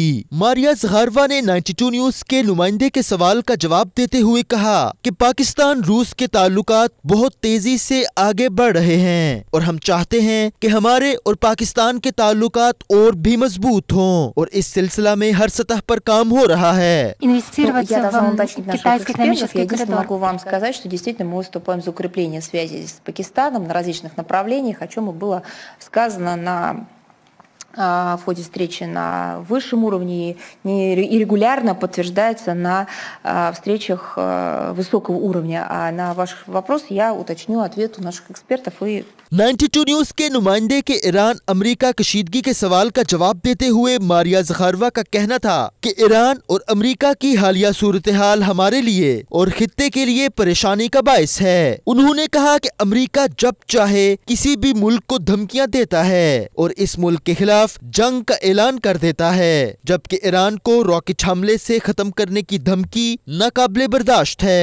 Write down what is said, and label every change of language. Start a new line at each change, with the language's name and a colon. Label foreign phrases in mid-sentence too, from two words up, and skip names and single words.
Urdu: ماریا زخارووا نے 92 نیوز کے نمائندے کے سوال کا جواب دیتے ہوئے کہا کہ پاکستان روس کے تعلقات بہت تیزی سے آگے بڑھ رہے ہیں اور ہم چاہتے ہیں کہ ہمارے اور پاکستان کے تعلقات اور بھی مضبوط ہوں اور اس سلسلہ میں ہر سطح پر کام ہو رہا ہے.
Russian: Я должна уточнить наших экспертов. Я единственное могу вам сказать, что действительно мы выступаем за укрепление связи с Пакистаном на различных направлениях, о чем и было сказано в ходе встречи на высшем уровне и регулярно подтверждается на встречах высокого уровня. А на ваш вопрос я уточню ответ у наших экспертов и
Urdu: 92 نیوز کے نمائندے کے ایران امریکہ کشیدگی کے سوال کا جواب دیتے ہوئے ماریا زخارووا کا کہنا تھا کہ ایران اور امریکہ کی حالیہ صورت حال ہمارے لیے اور خطے کے لیے پریشانی کا باعث ہے. انہوں نے کہا کہ امریکہ جب چاہے کسی بھی ملک کو دھمکیاں دیتا ہے اور اس ملک کے خلاف جنگ کا اعلان کر دیتا ہے، جبکہ ایران کو راکٹ حملے سے ختم کرنے کی دھمکی ناقابل برداشت ہے.